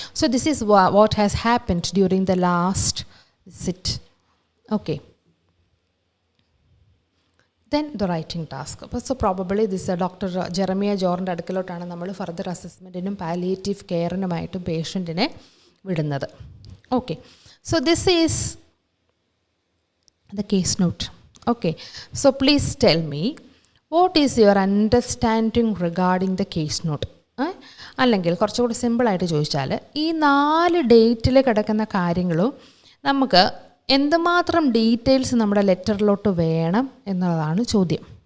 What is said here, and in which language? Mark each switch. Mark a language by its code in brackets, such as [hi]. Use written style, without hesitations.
[en] So this is what has happened during the last visit. Okay, then the writing task. [ml] അപ്പോൾ so probably this doctor Jeremiah ജോറിൻ്റെ അടുക്കലോട്ടാണ് നമ്മൾ further അസസ്മെൻറ്റിനും palliative കെയറിനുമായിട്ടും പേഷ്യൻറ്റിനെ വിടുന്നത്. [en] Okay, so this is the case note. Okay, so please tell me what is your understanding regarding the case note. [ml] അല്ലെങ്കിൽ കുറച്ചുകൂടി സിമ്പിളായിട്ട് ചോദിച്ചാൽ ഈ 4 ഡേറ്റിൽ കിടക്കുന്ന കാര്യങ്ങളും നമുക്ക് എന്തുമാത്രം ഡീറ്റെയിൽസ് നമ്മുടെ ലെറ്ററിലോട്ട് വേണം എന്നതാണ് ചോദ്യം.